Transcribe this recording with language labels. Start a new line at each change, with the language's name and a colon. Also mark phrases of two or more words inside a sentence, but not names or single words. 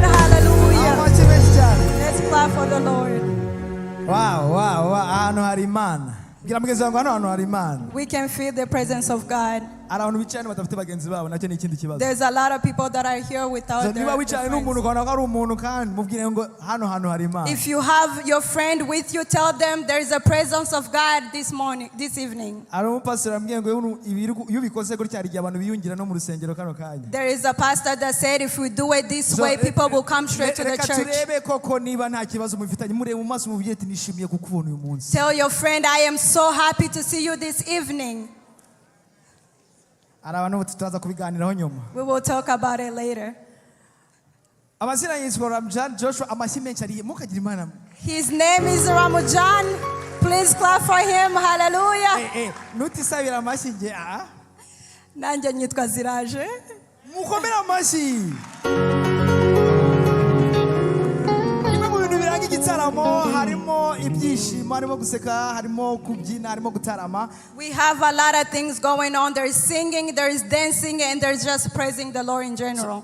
English: Hallelujah. Let's clap for the Lord.
Kinyarwanda: Wow. Ahantu hari Imana. Gira mugezi wangu hano hari Imana.
English: We can feel the presence of God.
Kinyarwanda: Abantu bicaye badafite bagenzi babo nacyo ni ikindi kibazo.
English: There's a lot of people that are here without their
Kinyarwanda: niba wicaye n'umuntu ukabona ko ari umuntu kandi mubwire ngo hano hari Imana.
English: If you have your friend with you, tell them there is a presence of God this evening.
Kinyarwanda: Ari umupastor ambwiye ngo iyo bikoze gutya hari abantu biyungira no mu rusengero kano kanya.
English: There is a pastor that said if we do it this way, people will come straight to the church.
Kinyarwanda: Turebe koko niba nta kibazo mufitanye murebe mu maso mubwiye ati nishimiye kukubona uyu munsi.
English: Tell your friend I am so happy to see you this evening. We will talk about it later. His name is Ramajan. Please clap for him.
Kinyarwanda: Hallelujah. Nanje nyitwa Ziraje.
English: We have a lot of things going on. There is singing, there is dancing, and there's just praising the Lord in general.